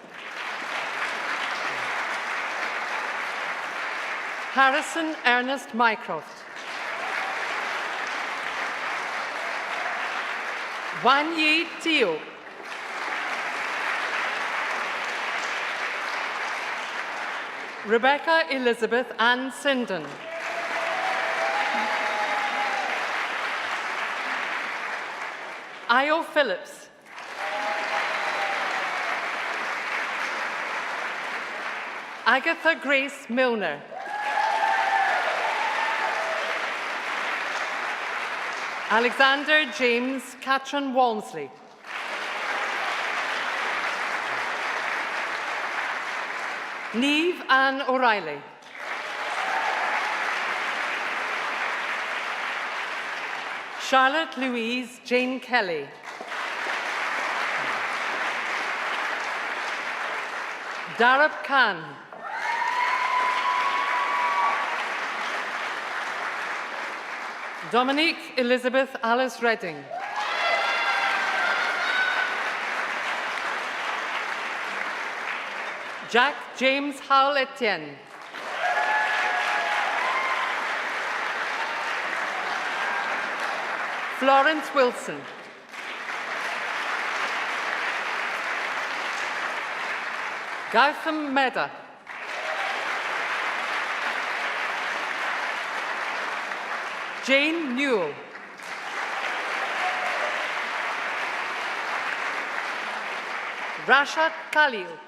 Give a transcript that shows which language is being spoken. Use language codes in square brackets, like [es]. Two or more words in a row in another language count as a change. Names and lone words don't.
[en] Harrison Ernest Mycroft. Wan Yi Teo. Rebecca Elizabeth Ann Sinden. Io Phillips. Agatha Grace Milner. Alexander James Catron Walmsley. Neve Ann O'Reilly. Charlotte Louise Jane Kelly. Darab Khan. Dominique Elizabeth Alice Redding. Jack James Howell Etienne. Florence Wilson. Gautam Mehta. Jane Newell. Rashad Khalil.